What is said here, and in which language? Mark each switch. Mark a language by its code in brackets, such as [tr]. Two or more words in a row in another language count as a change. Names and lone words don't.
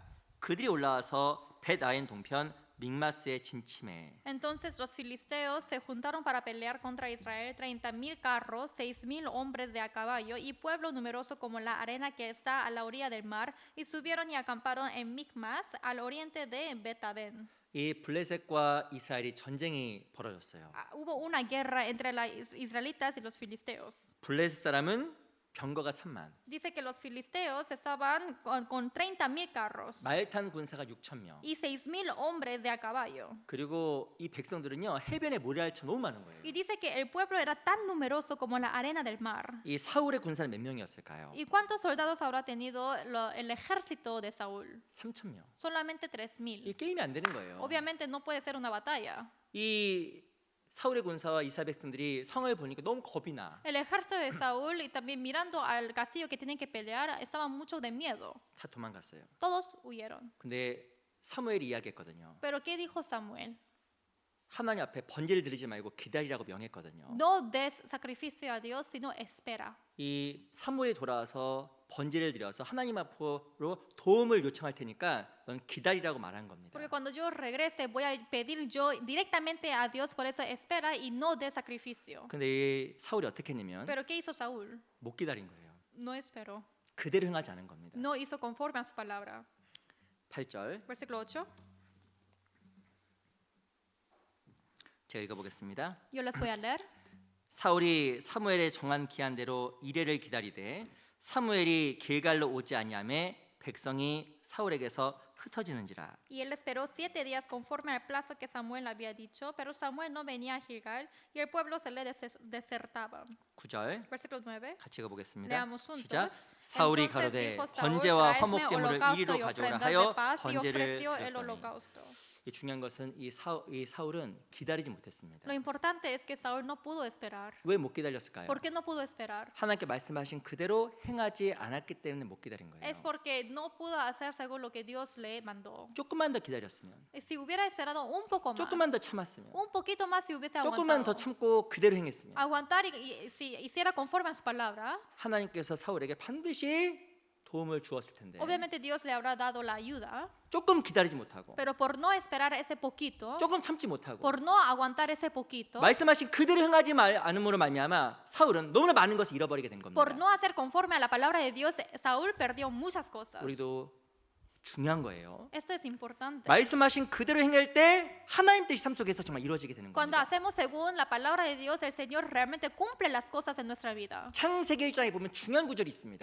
[ko] 그들이 올라와서 벳아인 동편 믹마스에 진침해. [es] Entonces los filisteos se juntaron para pelear contra Israel 30,000 carros, 6,000 hombres de a caballo y pueblo numeroso como la arena que está a la orilla del mar y subieron y acamparon en Micmas al oriente de Betaben. [ko] 이 블레셋과 이스라엘이 전쟁이 벌어졌어요. [es] Hubo una guerra entre los israelitas y los filisteos. [ko] 블레셋 사람은 병거가 3만, [es] Dice que los filisteos estaban con 30,000 carros [ko] 말탄 군사가 6천 명. [es] y 6,000 hombres de a caballo. [ko] 그리고 이 백성들은요 해변에 모래알처 너무 많은 거예요. [es] Y dice que el pueblo era tan numeroso como la arena del mar. [ko] 이 사울의 군사는 몇 명이었을까요? [es] ¿Y cuántos soldados habrá tenido el ejército de Saúl? [ko] 3천 명. [es] Solamente [ko] 이 [es] 3,000. [ko] 게임이 안 되는 거예요. [es] Obviamente no puede ser una batalla. [ko] 이 사울의 군사와 이스라엘 백성들이 성을 보니까 너무 겁이 나. [es] El ejército de Saúl y también mirando al castillo que tienen que pelear estaban mucho de miedo. [ko] 다 도망갔어요. [es] Todos huyeron. [ko] 근데 사무엘이 이야기했거든요. [es] Pero ¿qué dijo Samuel? [ko] 하나님 앞에 번제를 드리지 말고 기다리라고 명했거든요. [es] No des sacrificio a Dios, sino espera. [ko] 이 사무엘이 돌아와서 번제를 드려서 하나님 앞으로 도움을 요청할 테니까 넌 기다리라고 말한 겁니다. [es] Porque cuando yo regrese voy a pedir yo directamente a Dios, por eso espera y no de sacrificio. [ko] 근데 이 사울이 어떻게 했냐면 [es] Pero ¿qué hizo Saúl? [ko] 못 기다린 거예요. [es] No esperó. [ko] 그대로 행하지 않은 겁니다. [es] No hizo conforme a su palabra. [ko] 8절 [es] Versículo 8. [ko] 제가 읽어보겠습니다. [es] Yo les voy a leer. [ko] 사울이 사무엘의 정한 기한대로 이레를 기다리되 사무엘이 길갈로 오지 아니하매 백성이 사울에게서 흩어지는지라. [es] Y él esperó 7 días conforme al plazo que Samuel había dicho, pero Samuel no venía a Gilgal y el pueblo se le desertaba. [ko] 9절 [es] Versículo 9. [ko] 같이 읽어보겠습니다. [es] Leamos [ko] 시작. [es] juntos. [ko] 사울이 [es] Entonces [ko] 가로되 [es] dijo Saúl, [ko] 번제와 [es] traedme [ko] 화목 제물을 [es] holocausto [ko] 이리로 [es] y [ko] 가져오라 [es] ofrendas [ko] 하여 [es] de paz y [ko] 번제를 [es] ofreció el [ko] 드렸더니 [es] holocausto. [ko] 이 중요한 것은 이 사울은 기다리지 못했습니다. [es] Lo importante es que Saúl no pudo esperar. [ko] 왜 못 기다렸을까요? [es] ¿Por qué no pudo esperar? [ko] 하나님께 말씀하신 그대로 행하지 않았기 때문에 못 기다린 거예요. [es] Es porque no pudo hacer según lo que Dios le mandó. [ko] 조금만 더 기다렸으면, [es] Si hubiera esperado un poco más, [ko] 조금만 더 참았으면, [es] un poquito más si hubiese [ko] 조금만 더 [es] aguantado, [ko] 참고 그대로 행했으면 [es] aguantar y si hiciera conforme a su palabra, [ko] 하나님께서 사울에게 반드시 도움을 주었을 텐데 [es] obviamente Dios le habrá dado la ayuda, [ko] 조금 기다리지 못하고 [es] pero por no esperar ese poquito, [ko] 조금 참지 못하고 [es] por no aguantar ese poquito, [ko] 말씀하신 그대로 행하지 않음으로 말미암아 사울은 너무나 많은 것을 잃어버리게 된 겁니다. [es] por no hacer conforme a la palabra de Dios, Saúl perdió muchas cosas. [ko] 우리도 중요한 거예요. [es] Esto es importante. [ko] 말씀하신 그대로 행할 때 하나님 뜻이 삶 속에서 정말 이루어지게 되는 [es] Cuando [ko] 겁니다. [es] hacemos según la palabra de Dios, el Señor realmente cumple las cosas en nuestra vida. [ko] 창세기 1장에 보면 중요한 구절이 있습니다.